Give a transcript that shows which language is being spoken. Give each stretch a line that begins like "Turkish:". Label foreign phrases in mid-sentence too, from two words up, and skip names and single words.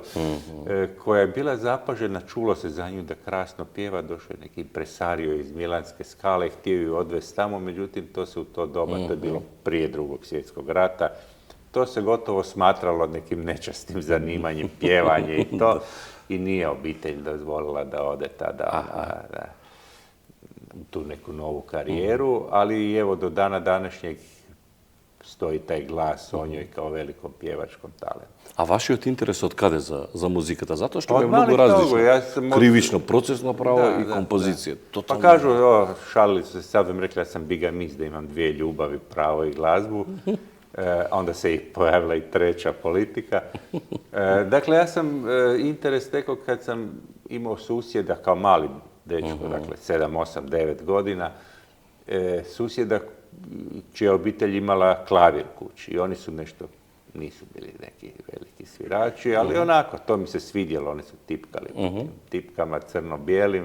Croatian: Koja je bila zapažena, čulo se za nju da krasno pjeva, došao je neki impresario iz Milanske Skale, htio ju odvesti tamo, međutim to se u to doba, to je bilo prije Drugog svjetskog rata, to se gotovo smatralo nekim nečastim zanimanjem, pjevanje i to, i nije obitelj dozvolila da ode tada u tu neku novu karijeru, ali evo do dana današnjeg stoji taj glas o njoj kao velikom pjevačkom talentu.
Macedonian: A vašиот интерес од каде за музиката? Затоа што Од е многу
Croatian: малih
Macedonian: различно.
Croatian: nogu, ja sam od-
Macedonian: Кривично процесно право
Croatian: Da,
Macedonian: и
Croatian: da,
Macedonian: композиција.
Croatian: Pa
Macedonian: Тотално.
Croatian: kažu, šalili su se, sad vam rekla da sam bigamist, da imam dvije ljubavi, pravo i glazbu. Onda se i pojavila i treća politika. Dakle, ja sam interes stekao kad sam imao susjeda kao mali dečko, dakle 7, 8, 9 godina, susjeda čija obitelj imala klavir kući i oni su nešto, nisu bili neki veliki svirači, ali onako, to mi se svidjelo, oni su tipkali tim tipkama crno-bijelim.